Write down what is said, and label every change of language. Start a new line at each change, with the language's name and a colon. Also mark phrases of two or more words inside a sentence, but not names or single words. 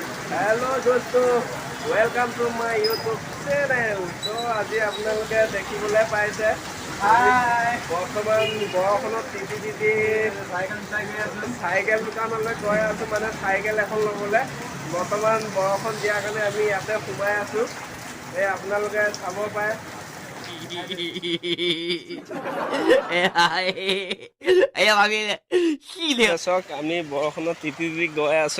English: hello दोस्तों, welcome to my YouTube channel।
Assamese: तो আজি আপোনালোকে দেখিবলৈ পাইছে বৰ্তমান বৰষুণত তিতি তিতি চাইকেল দোকানলৈ গৈ আছোঁ। মানে চাইকেল এখন ল'বলৈ বৰ্তমান বৰষুণ দিয়াৰ কাৰণে আমি ইয়াতে সোমাই আছোঁ। এই আপোনালোকে চাব পাৰে। চাওক, আমি বৰষুণত তিতি তিতি গৈ আছোঁ।